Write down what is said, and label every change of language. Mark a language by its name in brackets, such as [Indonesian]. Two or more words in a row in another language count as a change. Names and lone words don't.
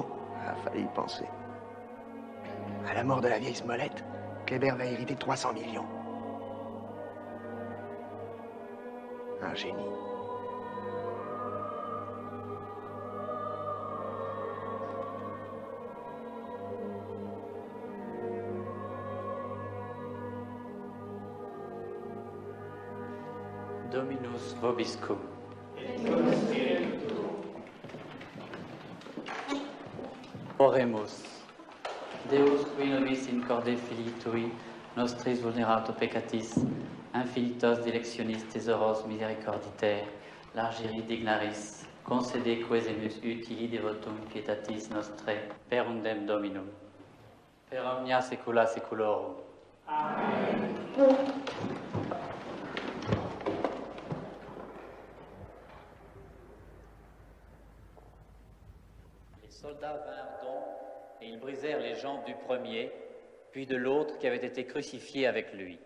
[French] Ah, fallait y penser. À la mort de la vieille Smollett, Kléber va hériter 300 millions. Un génie. [Latin] Dominus vobiscum. Oremus. Deus qui nobis in corde filii tui, nostris vulnerato peccatis, infinitos dilectionis tesoros misericorditer, largiri dignaris, concede quesemus utili devotum pietatis nostrae, per undem Dominum. Per omnia saecula saeculorum. Amen. [French] Les soldats vinrent donc, et ils brisèrent les jambes du premier, puis de l'autre qui avait été crucifié avec lui.